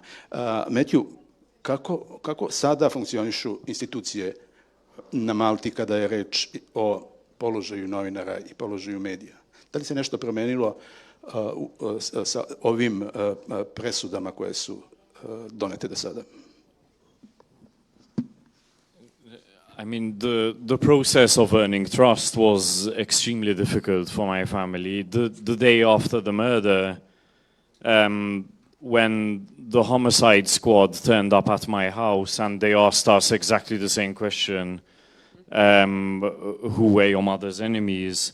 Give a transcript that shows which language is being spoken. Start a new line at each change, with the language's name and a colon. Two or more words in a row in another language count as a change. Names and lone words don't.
Serbian: Matthew, kako sada funkcionišu institucije na Malti kada je reč o položaju novinara i položaju medija? Da li se nešto promenilo sa ovim presudama koje su donete do sada?
English: I mean, the process of earning trust was extremely difficult for my family. The day after the murder, when the homicide squad turned up at my house and they asked us exactly the same question, who were your mother's enemies?